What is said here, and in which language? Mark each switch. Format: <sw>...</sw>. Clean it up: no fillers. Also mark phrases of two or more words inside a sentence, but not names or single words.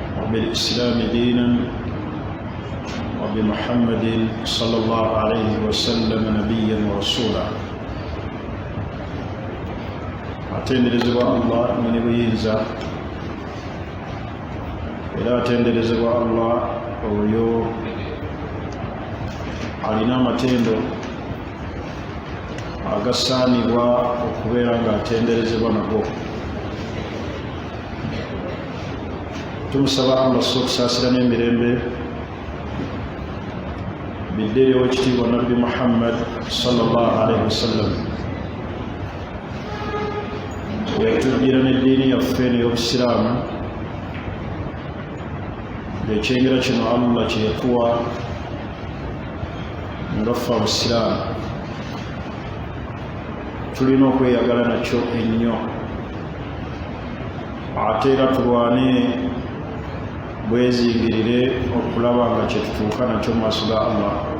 <ar>بالإسلام دينا وبمحمد صلى الله عليه وسلم نبيا ورسولا</ar> <lg>atenderezebwa Allah mwene buyinza era atenderezebwa Allah oyo alina amatendo agasaanibwa okubeera nga atenderezebwa nago. Tumusaba Allah okusaasira n'emirembe bidderewo ekitiibwa Nabbi Muhammad</lg> <ar>صلى الله عليه وسلم</ar> <lg>yatujjira n'eddiini yaffe n'ey'obusiraamu ekyengera kino Allah kye yatuwa nga ffe abusiraamu tulina okweyagala nakyo ennyo ate era tulwane bwezingirire okulaba nga kyetutuuka nakyo mu maaso ga Allah.</lg>